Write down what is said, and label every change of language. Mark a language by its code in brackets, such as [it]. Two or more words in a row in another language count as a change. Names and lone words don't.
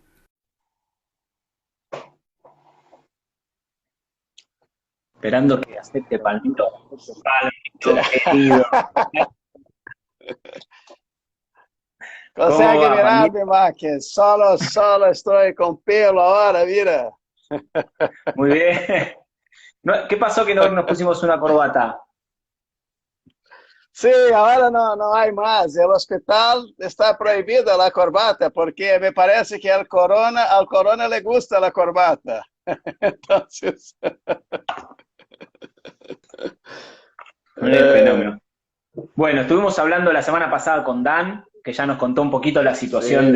[es] Esperando que acepte Palmiro. Palmiro, querido. ¿Cómo [pt] Consegue [es] va, Palmiro? [pt] mirar-me, Marques? Solo estou com pelo agora, [es] mira. Muy bien. ¿Qué pasó que no nos pusimos una corbata? [pt] Sim, agora não há mais. O hospital está proibida a corbata, porque me parece que ao corona [es] le gusta [pt] a corbata. Então, [es] Un fenómeno. Bueno, estuvimos hablando la semana pasada con Dan, que ya nos contó un poquito la situación